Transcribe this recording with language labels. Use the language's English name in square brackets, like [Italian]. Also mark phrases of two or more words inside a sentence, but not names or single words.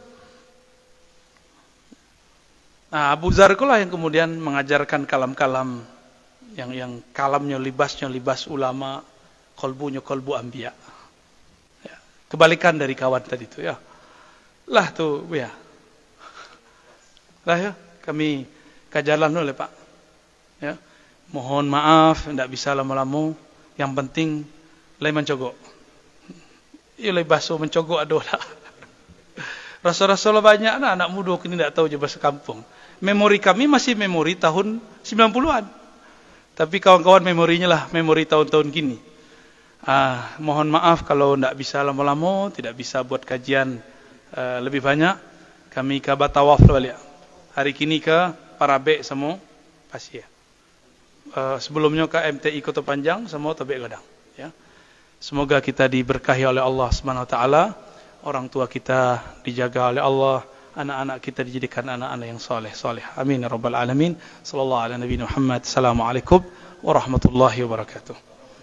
[Indonesian] Nah Abu Zar itulah yang kemudian mengajarkan kalam-kalam yang kalamnya libasnya libas ulama, kolbunya kolbu anbiya. Ya, kebalikan dari kawan tadi itu ya. [Minangkabau] Lah tuh ya. Lah ya, kami kajalan oleh Pak. [Indonesian] Ya. Mohon maaf tidak bisa lama-lama. [Minangkabau] Yang penting lai mencogok. Iya lai baso mencogok adolah. [Indonesian] Rasa-rasa banyak anak muda kini tidak tahu je bahasa kampung. Memori kami masih memori tahun 90-an. Tapi kawan-kawan memorinya lah memori tahun-tahun kini. Mohon maaf kalau tidak bisa lama-lama, tidak bisa buat kajian lebih banyak. Kami ke Batawaf balik. Hari kini ke Parabek semua pasti ya. Sebelumnya ke MTI Kota Panjang semua Tabek Gadang. Ya. Semoga kita diberkahi oleh Allah SWT. Orang tua kita dijaga oleh Allah. Anak-anak kita dijadikan anak-anak yang soleh. [Arabic] آمين يا رب العالمين. صلى الله على نبينا محمد. السلام عليكم ورحمة الله وبركاته.